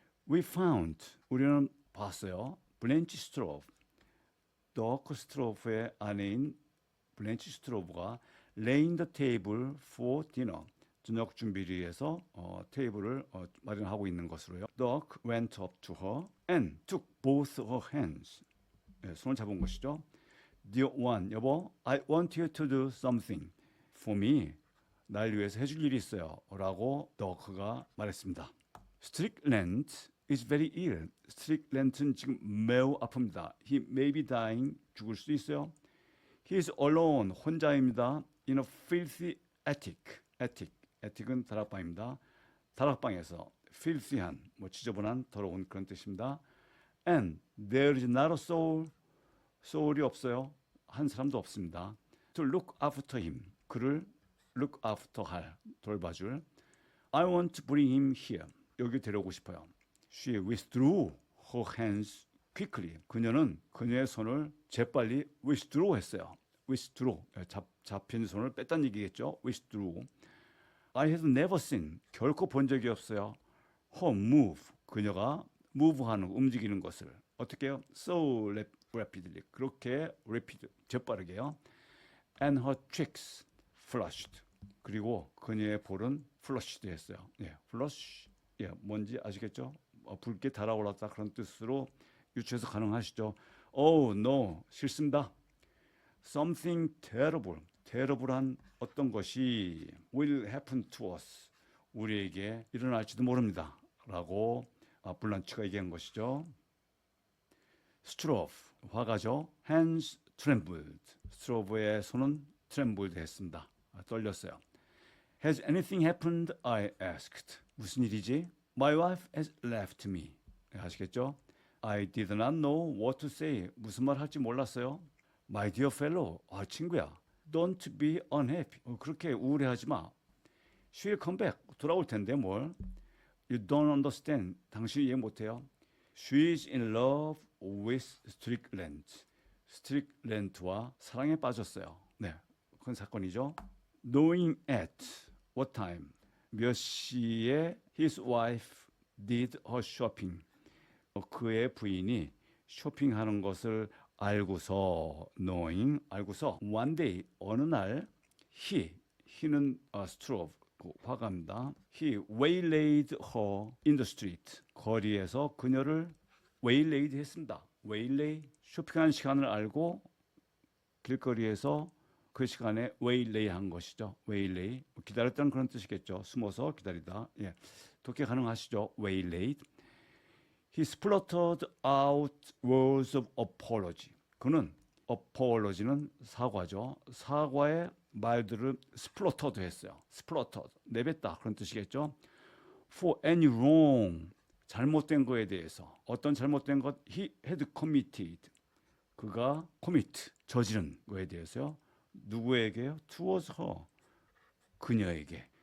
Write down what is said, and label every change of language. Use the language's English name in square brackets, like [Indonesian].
[English] We found, [Korean] 우리는 봤어요. 블렌치 스트로브, 더크 스트로브의 아내인 블렌치 스트로브가 [English] laying the table for dinner, [Korean] 저녁 준비를 위해서 테이블을 마련하고 있는 것으로요. [English] Doc went up to her and took both her hands. [Korean] 네, 손을 잡은 것이죠. [English] Dear one, [Korean] 여보, [English] I want you to do something for me. [Korean] 날 위해서 해줄 일이 있어요. 라고 Doc가 말했습니다. [English] Strickland is very ill. Strickland은 [Korean] 지금 매우 아픕니다. [English] He may be dying. [Korean] 죽을 수도 있어요. [English] He is alone. [Korean] 혼자입니다. [English] In a filthy attic. [Korean] attic은 다락방입니다. 다락방에서 filthy한, 지저분한, 더러운 그런 뜻입니다. [English] And there is not a soul. [Korean] soul이 없어요. 한 사람도 없습니다. [English] To look after him. [Korean] 그를 [English] look after [Korean] 할, 돌봐줄. [English] I want to bring him here. [Korean] 여기 데려오고 싶어요. [English] She withdrew her hands quickly. [Korean] 그녀는 그녀의 손을 재빨리 withdraw 했어요. withdraw, 잡힌 손을 뺐다는 얘기겠죠. withdraw. [English] I had never seen, [Korean] 결코 본 적이 없어요. [English] her move, [Korean] 그녀가 move하는, 움직이는 것을. 어떻게 해요? [English] So rapidly, [Korean] 그렇게 [English] rapid, [Korean] 재빠르게요. [English] And her cheeks flushed. [Korean] 그리고 그녀의 볼은 flushed 했어요. 예, flush, 예, 뭔지 아시겠죠? 붉게 달아올랐다 그런 뜻으로 유추해서 가능하시죠. [English] Oh no, [Korean] 싫습니다. [English] Something terrible, [Korean] terrible한 어떤 것이 [English] will happen to us, [Korean] 우리에게 일어날지도 모릅니다. 라고 블란치가 얘기한 것이죠. 스트로브, 화가죠. [English] Hands trembled. [Korean] 스트로브의 손은 trembled 했습니다. 떨렸어요. [English] Has anything happened? I asked. [Korean] 무슨 일이지? [English] My wife has left me. [Korean] 아시겠죠? [English] I did not know what to say. [Korean] 무슨 말 할지 몰랐어요. [English] My dear fellow, [Korean] 친구야. [English] Don't be unhappy. [Korean] 그렇게 우울해하지 마. [English] She'll come back. [Korean] 돌아올 텐데 뭘. [English] You don't understand. [Korean] 당신이 이해 못해요. [English] She's in love with Strickland. [Korean] 스트릭랜드와 사랑에 빠졌어요. 네, 그건 사건이죠. [English] Knowing at what time, [Korean] 몇 시에 [English] his wife did her shopping. [Korean] 그의 부인이 쇼핑하는 것을 알고서, knowing, 알고서 [English] one day, [Korean] 어느 날 he는 스트로브, 화가입니다. [English] He waylaid her in the street. [Korean] 거리에서 그녀를 waylaid 했습니다. waylay, 쇼핑하는 시간을 알고 길거리에서 그 시간에 waylay 한 것이죠. waylay. 기다렸다는 그런 뜻이겠죠. 숨어서 기다리다. 예. 독해 가능하시죠? waylaid. [English] He spluttered out words of apology. [Korean] 그는 apology는 사과죠. 사과의 말들을 spluttered 했어요. spluttered. 내뱉다. 그런 뜻이겠죠. [English] For any wrong. [Korean] 잘못된 거에 대해서. 어떤 잘못된 것 [English] he had committed. [Korean] 그가 commit. 저지른 거에 대해서요. 누구에게요? [English] Towards her. [Korean] 그녀에게.